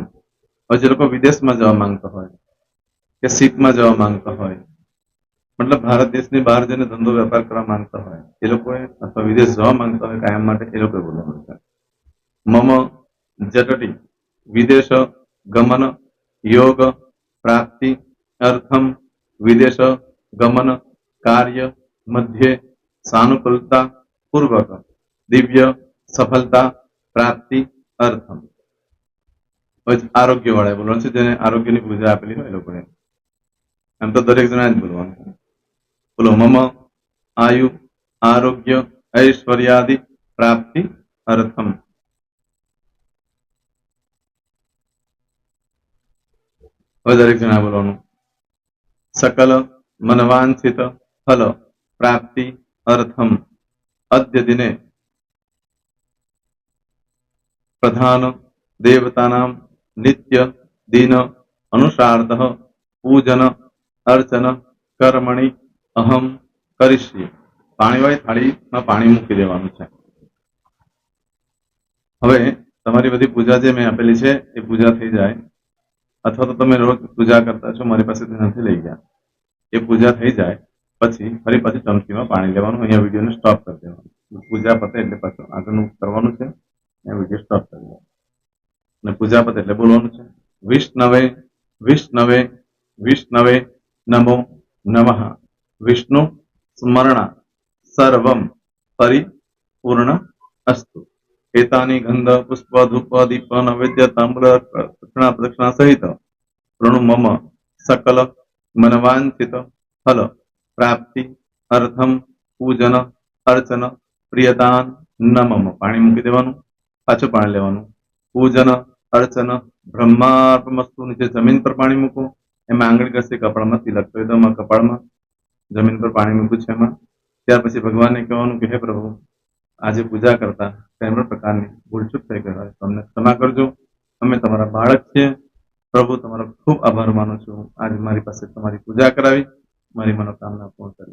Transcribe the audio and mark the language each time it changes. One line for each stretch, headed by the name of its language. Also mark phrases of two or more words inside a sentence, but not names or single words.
Gujarati: હવે જે લોકો વિદેશમાં જવા માંગતા હોય કે સીટમાં જવા માંગતા હોય, મતલબ ભારત દેશની બહાર જઈને ધંધો વેપાર કરવા માંગતા હોય એ લોકોએ, અથવા વિદેશ જવા માંગતા હોય કાયમ માટે, એ લોકોએ બોલવાનું છે
Sanskrit: મમ જટટી વિદેશ ગમન યોગ પ્રાપ્તિ અર્થમ વિદેશ ગમન કાર્ય મધ્યે સાનુકૂલતા પૂર્વક દિવ્ય સફળતા પ્રાપ્તિ અર્થમ।
Gujarati: આરોગ્ય વાળા બોલવાનું છે, જેને આરોગ્યની પૂજા આપેલી હોય એ લોકોએ, એમ તો દરેક જણા જ બોલવાનું છે।
Sanskrit: બોલો મમ આયુ આરોગ્ય ऐश्वर्यादि प्राप्ति अर्थम।
Gujarati: હવે દરેક જણા બોલવાનું
Sanskrit: सकल मनवांछित फल प्राप्ति अर्थम अद्य दिने प्रधान देवतानां नित्य दिन अनुसार्धः पूजन अर्चन कर्मणि अहम करिष्ये।
Gujarati: પાણીવાળી થાળીમાં પાણી મૂકી દેવાનું છે। હવે તમારી બધી પૂજા જે મેં આપેલી છે એ પૂજા થઈ જાય, અથવા તો તમે રોજ પૂજા કરતા છો, મારી પાસેથી નથી લઈ ગયા, એ પૂજા થઈ જાય પછી ફરી પાછી ચમચીમાં પાણી લેવાનું, અહીંયા વિડીયોને સ્ટોપ કરી દેવાનું, પૂજા પતે એટલે પાછું આગળનું કરવાનું છે, અહીંયા વિડીયો સ્ટોપ કરી દેવાનો અને પૂજા પતે એટલે બોલવાનું છે
Sanskrit: વિષ્ણવે વિષ્ણવે વિષ્ણવે નમો નમઃ વિષ્ણુ સ્મરણ સર્વમ પરિપૂર્ણ અસ્તુ। एतानि गंध पुष्प धूप दीप नैवेद्य ताम्र दक्षिणा प्रदक्षिणा सहित प्रणु मम सकल मनवांछित फल प्राप्ति अर्थम पूजन अर्चन प्रियतान नमम।
Gujarati: પાણી મૂકી દેવાનું, પાછું પાણી લેવાનું,
Sanskrit: पूजन अर्चन ब्रह्मार्पणमस्तु।
Gujarati: નીચે જમીન પર પાણી મૂકો, એમાં આંગળી ઘસી કપાળમાં તિલક કરી દો, કપાળમાં જમીન પર પાણી મૂક્યું છે એમાં, ત્યાર પછી ભગવાનને કહેવાનું કે હે પ્રભુ, આજે પૂજા કરતા કોઈ પણ પ્રકારની ભૂલચૂક થઈ ગઈ હોય તો અમને ક્ષમા કરજો, અમે તમારા બાળક છીએ પ્રભુ, તમારો ખૂબ આભાર માનું છું, આજે મારી પાસે તમારી પૂજા કરાવી, મારી મનોકામના પૂર્ણ કરી।